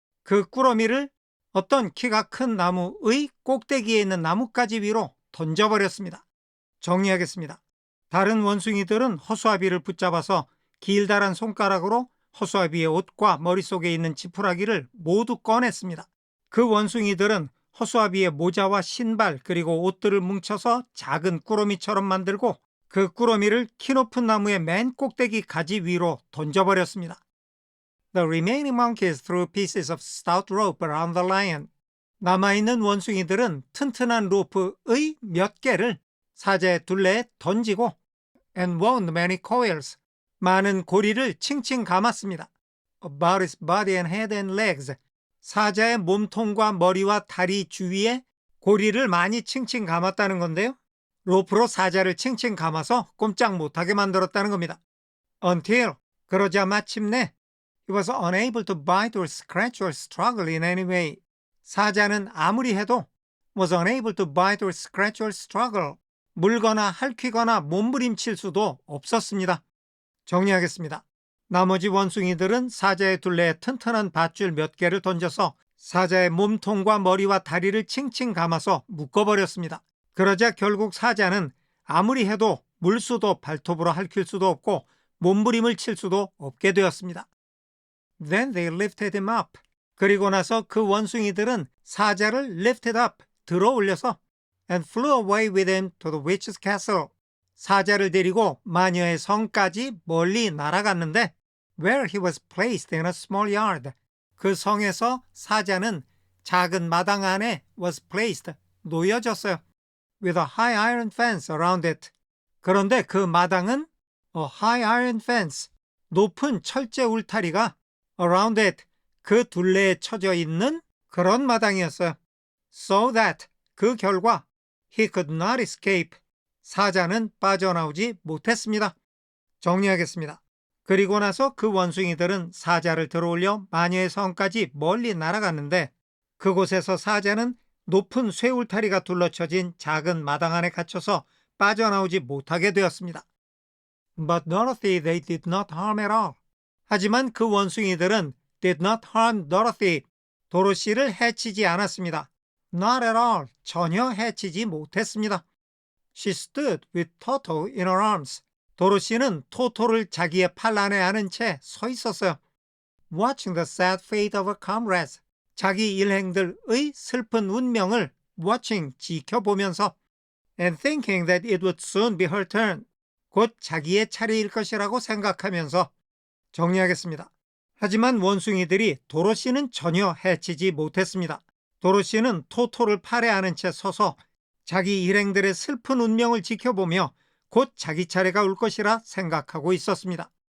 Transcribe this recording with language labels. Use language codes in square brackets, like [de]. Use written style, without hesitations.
[ko] 그 꾸러미를 어떤 키가 큰 나무의 꼭대기에 있는 나뭇가지 위로 던져버렸습니다. 정리하겠습니다. 다른 원숭이들은 허수아비를 붙잡아서 길다란 손가락으로 허수아비의 옷과 머릿속에 있는 지푸라기를 모두 꺼냈습니다. 그 원숭이들은 허수아비의 모자와 신발 그리고 옷들을 뭉쳐서 작은 꾸러미처럼 만들고 그 꾸러미를 키 높은 나무의 맨 꼭대기 가지 위로 던져버렸습니다. [en] The remaining monkeys threw pieces of stout rope around the lion. [ko] 남아있는 원숭이들은 튼튼한 로프의 몇 개를 사자의 둘레에 던지고 [en] and wound many coils, [ko] 많은 고리를 칭칭 감았습니다. [en] About its body and head and legs, [ko] 사자의 몸통과 머리와 다리 주위에 고리를 많이 칭칭 감았다는 건데요. 로프로 사자를 칭칭 감아서 꼼짝 못하게 만들었다는 겁니다. [en] Until, [ko] 그러자 마침내 [en] he was unable to bite or scratch or struggle in any way. [ko] 사자는 아무리 해도 [en] was unable to bite or scratch or struggle, [ko] 물거나 핥히거나 몸부림칠 수도 없었습니다. 정리하겠습니다. 나머지 원숭이들은 사자의 둘레에 튼튼한 밧줄 몇 개를 던져서 사자의 몸통과 머리와 다리를 칭칭 감아서 묶어버렸습니다. 그러자 결국 사자는 아무리 해도 물수도 발톱으로 핥힐 수도 없고 몸부림을 칠 수도 없게 되었습니다. [en] Then they lifted him up. [ko] 그리고 나서 그 원숭이들은 사자를 [en] lifted up, [ko] 들어 올려서 [en] and flew away with him to the witch's castle. [ko] 사자를 데리고 마녀의 성까지 멀리 날아갔는데 [en] where he was placed in a small yard. [ko] 그 성에서 사자는 작은 마당 안에 [en] was placed, [ko] 놓여졌어요. [en] with a high iron fence around it. [ko] 그런데 그 마당은 [en] a high iron fence, [ko] 높은 철제 울타리가 [en] around it, [ko] 그 둘레에 쳐져 있는 그런 마당이었어요. [en] So that, [ko] 그 결과 [en] he could not escape, [ko] 사자는 빠져나오지 못했습니다. 정리하겠습니다. 그리고 나서 그 원숭이들은 사자를 들어올려 마녀의 성까지 멀리 날아갔는데 그곳에서 사자는 높은 쇠울타리가 둘러쳐진 작은 마당 안에 갇혀서 빠져나오지 못하게 되었습니다. [en] But Dorothy they did not harm at all. [ko] 하지만 그 원숭이들은 [en] did not harm Dorothy, [ko] 도로시를 해치지 않았습니다. [en] Not at all, [ko] 전혀 해치지 못했습니다. [en] She stood with Toto in her arms. [ko] 도로시는 토토를 자기의 팔 안에 안은 채 서 있었어요. [en] Watching the sad fate of her comrades. [ko] 자기 일행들의 슬픈 운명을 [en] watching, [ko] 지켜보면서 [en] and thinking that it would soon be her turn. [ko] 곧 자기의 차례일 것이라고 생각하면서 정리하겠습니다. 하지만 원숭이들이 도로시는 전혀 해치지 못했습니다. 도로시는 토토를 팔에 안은 채 서서 자기 일행들의 슬픈 운명을 지켜보며 곧 자기 차례가 올 것이라 생각하고 있었습니다.